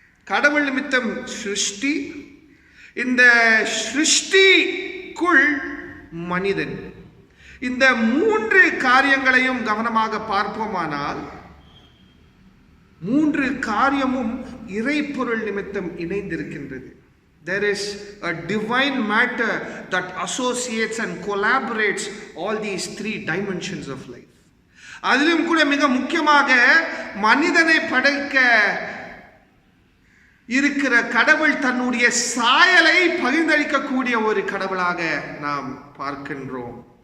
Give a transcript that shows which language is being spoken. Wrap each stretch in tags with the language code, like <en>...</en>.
<ta>கடவுள் நிமித்தம் சிருஷ்டி, இந்த சிருஷ்டிக்குள் மனிதன். இந்த 3 காரியங்களையும் கவனமாக பார்ப்போமானால், 3 காரியமும் இறைப்பொருள் நிமித்தம் இணைந்திருக்கின்றது.</ta> <en>There is a divine matter that associates and collaborates all these 3 dimensions of life.</en> <ta>அதிலும் கூட மிக முக்கியமாக மனிதனை படைக்க இருக்கிற கடவுள் தன்னுடைய சாயலை பகிர்ந்தளிக்கக்கூடிய ஒரு கடவுளாக நாம் பார்க்கின்றோம்.</ta>